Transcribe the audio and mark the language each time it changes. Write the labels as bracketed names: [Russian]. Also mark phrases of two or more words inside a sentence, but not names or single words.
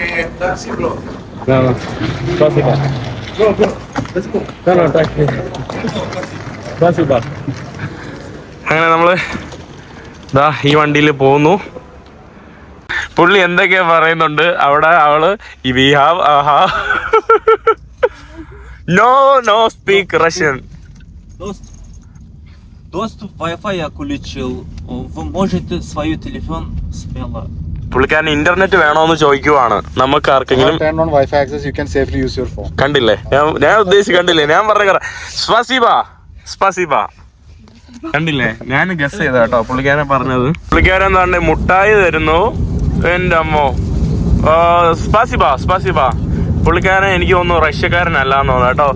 [Malayalam] അങ്ങനെ നമ്മള് ഈ വണ്ടിയിൽ പോകുന്നു. പുള്ളി എന്തൊക്കെയാ പറയുന്നുണ്ട് അവിടെ. അവള് [English] we have no speak Russian. [Russian] Доступ Wi-Fi я включил. Вы можете свой телефон смело. [Malayalam] പുള്ളിക്കാരൻ ഇന്റർനെറ്റ് വേണോന്ന് ചോദിക്കുവാണ്. നമുക്ക് ആർക്കെങ്കിലും [English] Turn on Wi-Fi access, you can safely use your phone. [Malayalam] കണ്ടില്ലേ, ഞാൻ ഉദ്ദേശിച്ച് കണ്ടില്ലേ, ഞാൻ പറഞ്ഞ സ്പാസിബ കണ്ടില്ലേ, ഞാൻ ഗസ് ചെയ്ത കേട്ടോ പുള്ളിക്കാരൻ പറഞ്ഞത്. പുള്ളിക്കാരൻ എന്താണ്ട് മുട്ടായി തരുന്നു. എൻ്റെ അമ്മോ, സ്പാസിബ. പുള്ളിക്കാരൻ എനിക്ക് തോന്നുന്നു റഷ്യക്കാരനല്ലാന്ന് തോന്നുന്നു കേട്ടോ.